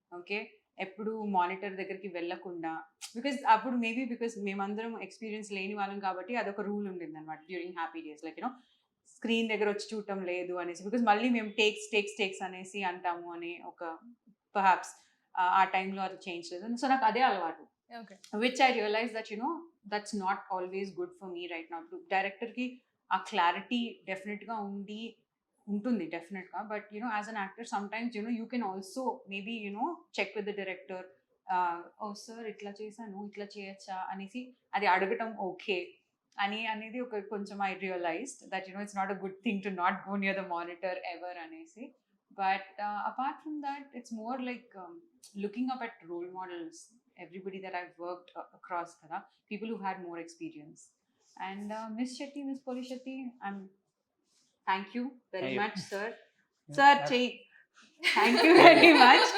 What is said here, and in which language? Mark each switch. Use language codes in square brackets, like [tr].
[te] Okay, ఎప్పుడు monitor దగ్గరికి వెళ్ళకుండా, అప్పుడు మేబీ బికాస్ మేమందరం ఎక్స్పీరియన్స్ లేని వాళ్ళం కాబట్టి అదొక రూల్ ఉండింది అనమాట during happy days. Like you know screen దగ్గర వచ్చి చూడటం లేదు అనేసి, బికాస్ మళ్ళీ మేము టేక్స్ అనేసి అంటాము అని ఒక పర్హాప్స్ ఆ టైంలో అది చేంజ్ లేదు. సో నాకు అదే అలవాటు. [en] Okay. Which I realized that that's not always good for me right now. Director ki a clarity definite ga ఉంటుంది definite ga, but as an actor sometimes you can also maybe check with the director, oh sir [te] itla chesanu itla cheyacha anesi adi adagatam [en] okay, [te] అని అనేది ఒక కొంచెం [en] I realised that it's not a good thing to not go near the monitor ever అనేసి. But apart from that it's more like looking up at role models, everybody that I've worked across kada, people who had more experience. And Miss Shetty, Miss Polishetty, thank you very Thank you. much, sir. Yeah. Sir, thank you very much